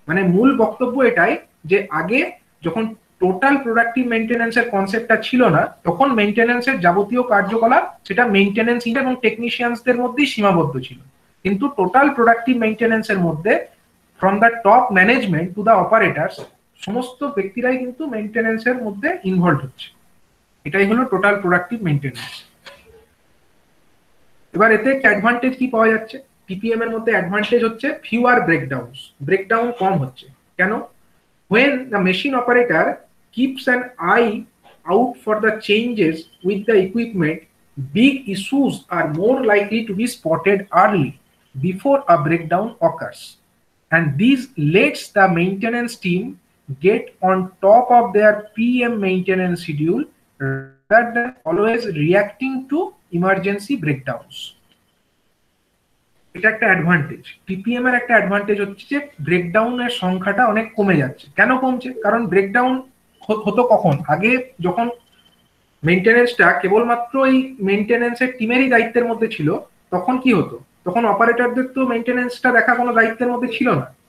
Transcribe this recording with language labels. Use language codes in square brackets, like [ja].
[bn] মানে মূল বক্তব্য এটাই যে আগে যখন টোটাল প্রোডাক্টিভ মেইনটেনেন্সের কনসেপ্টটা ছিল না তখন মেইনটেনেন্সের যাবতীয় কার্যকলাপ সেটা মেইনটেনেন্স এবং টেকনিশিয়ানসদের মধ্যেই সীমাবদ্ধ ছিল, কিন্তু টোটাল প্রোডাক্টিভ মেইনটেনেন্সের মধ্যে [en] from the top management to the operators [bn] সমস্ত ব্যক্তিরাই কিন্তু মেইনটেনেন্সের মধ্যে ইনভলভ হচ্ছে। এটাই হলো টোটাল প্রোডাক্টিভ মেইনটেনেন্স। এবার এতে অ্যাডভান্টেজ কি পাওয়া যাচ্ছে? টিপিএম এর মধ্যে অ্যাডভান্টেজ হচ্ছে [en] fewer breakdown [bn] কম হচ্ছে। কেন? [en] when the machine operator keeps an eye out for the changes with the equipment, big issues are more likely to be spotted early before a breakdown occurs, and this lets the maintenance team get on top of their PM maintenance schedule rather than always reacting to emergency breakdowns. [bn] এটা একটা advantage. TPM এর একটা advantage হচ্ছে যে ব্রেকডাউনের সংখ্যাটা অনেক কমে যাচ্ছে। কেন কমছে? কারণ ব্রেকডাউন হতো কখন? আগে যখন মেইনটেনেন্সটা কেবলমাত্র এই মেইনটেনেন্সের টিমেরই দায়িত্বের মধ্যে ছিল, তখন কি হতো? তখন অপারেটরদের তো মেইনটেনেন্সটা দেখা কোনো দায়িত্বের মধ্যে ছিল না।